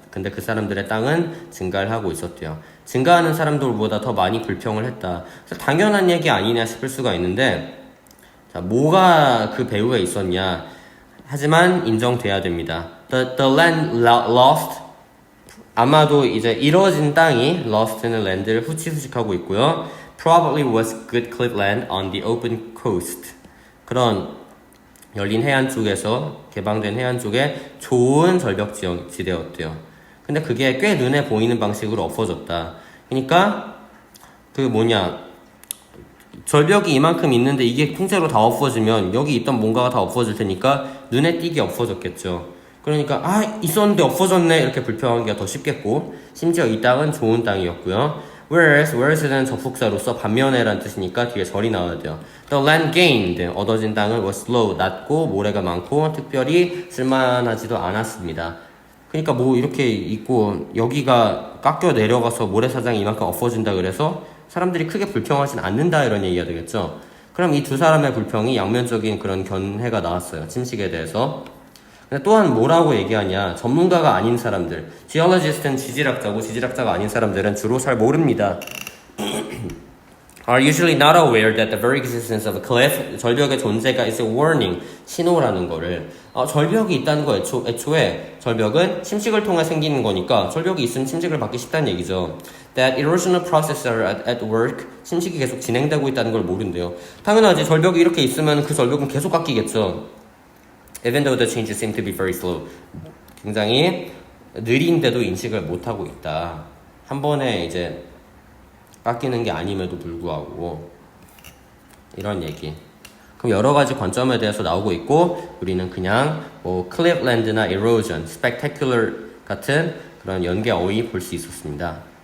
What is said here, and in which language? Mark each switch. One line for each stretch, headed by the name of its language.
Korean: 근데 그 사람들의 땅은 증가를 하고 있었대요. 증가하는 사람들보다 더 많이 불평을 했다. 그래서 당연한 얘기 아니냐 싶을 수가 있는데, 자, 뭐가 그 배후에 있었냐? 하지만 인정돼야 됩니다.
English: The land lost.
Korean: 아마도 이제 이뤄진 땅이 lost는 land를 후치후직하고 있고요.
English: Probably was good cliffland on the open coast.
Korean: 그런 열린 해안 쪽에서 개방된 해안 쪽에 좋은 절벽지대였대요. 근데 그게 꽤 눈에 보이는 방식으로 엎어졌다. 그러니까 절벽이 이만큼 있는데 이게 통째로 다 엎어지면 여기 있던 뭔가가 다 엎어질 테니까 눈에 띄게 엎어졌겠죠. 그러니까 있었는데 이렇게 불평하기가 더 쉽겠고 심지어 이 땅은 좋은 땅이었고요. whereas는 접속사로서 반면에란 뜻이니까 뒤에 절이 나와야 돼요.
English: The land gained,
Korean: 얻어진 땅은
English: was low,
Korean: 낮고 모래가 많고 특별히 쓸만하지도 않았습니다. 그러니까 이렇게 있고 여기가 깎여 내려가서 모래사장이 이만큼 엎어진다 그래서 사람들이 크게 불평하진 않는다 이런 얘기가 되겠죠. 그럼 이 두 사람의 불평이 양면적인 그런 견해가 나왔어요. 침식에 대해서. 근데 또한 뭐라고 얘기하냐. 전문가가 아닌 사람들. Geologist는 지질학자고 지질학자가 아닌 사람들은 주로 잘 모릅니다.
English: Are usually not aware that the very existence of a cliff,
Korean: 절벽의 존재가
English: is a warning,
Korean: 신호라는 거를. 절벽이 있다는 거 애초에 절벽은 침식을 통해 생기는 거니까 절벽이 있으면 침식을 받기 쉽다는 얘기죠.
English: That erosional processes are at work,
Korean: 침식이 계속 진행되고 있다는 걸 모른대요. 당연하지. 절벽이 이렇게 있으면 그 절벽은 계속 깎이겠죠.
English: Even though the changes seem to be very slow.
Korean: 굉장히 느린데도 인식을 못하고 있다. 한 번에 이제 깎이는 게 아님에도 불구하고 이런 얘기. 그럼 여러 가지 관점에 대해서 나오고 있고 우리는 그냥 cliffland나 erosion, spectacular 같은 그런 연계 어휘 볼 수 있었습니다.